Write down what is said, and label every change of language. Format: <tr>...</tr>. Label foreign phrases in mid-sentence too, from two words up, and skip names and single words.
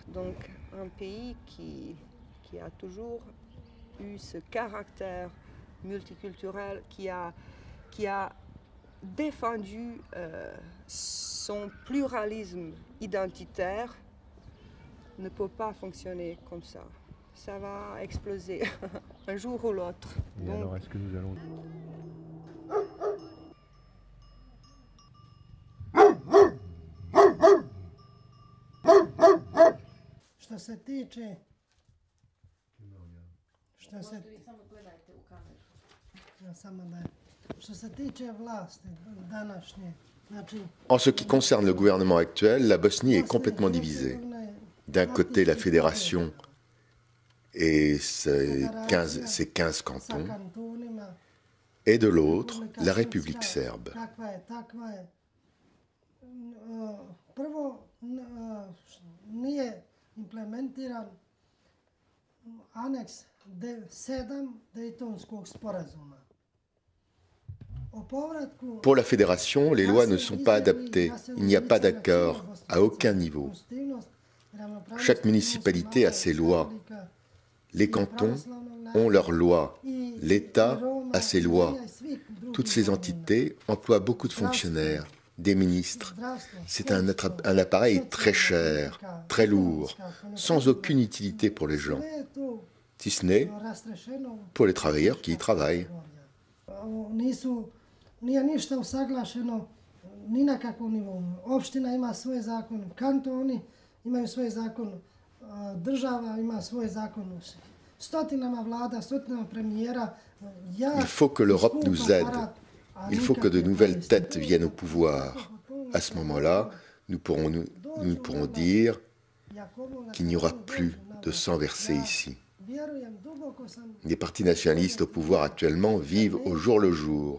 <fr>Donc un pays qui a toujours eu ce caractère multiculturel, qui a défendu son pluralisme identitaire, ne peut pas fonctionner comme ça. Ça va exploser un jour ou l'autre. Et alors, est-ce que nous allons...</fr> <bs>Što se tiče vlasti današnje,</bs> <fr>En ce qui concerne le gouvernement actuel, la Bosnie est complètement divisée. D'un côté, la fédération et ses 15 cantons, et de l'autre, la République serbe.</fr> <bs>Prvo, nije implementiran aneks 7 Daytonskog sporazuma.</bs> <fr>Pour la fédération, les lois ne sont pas adaptées. Il n'y a pas d'accord à aucun niveau. Chaque municipalité a ses lois. Les cantons ont leurs lois. L'État a ses lois. Toutes ces entités emploient beaucoup de fonctionnaires, des ministres. C'est un appareil très cher, très lourd, sans aucune utilité pour les gens, si ce n'est pour les travailleurs qui y travaillent.</fr> <bs>Nije ništa usaglašeno ni na kakvom nivou. Opština ima svoje zakone, kantoni imaju svoje zakone, država ima svoje zakone. Stotinama vlada, stotinama premijera.</bs> <fr>Il faut que l'Europe nous aide. Il faut que de nouvelles têtes viennent au pouvoir. À ce moment-là, nous pourrons dire qu'il n'y aura plus de sang versé ici. Les partis nationalistes au pouvoir actuellement vivent au jour le jour.</fr>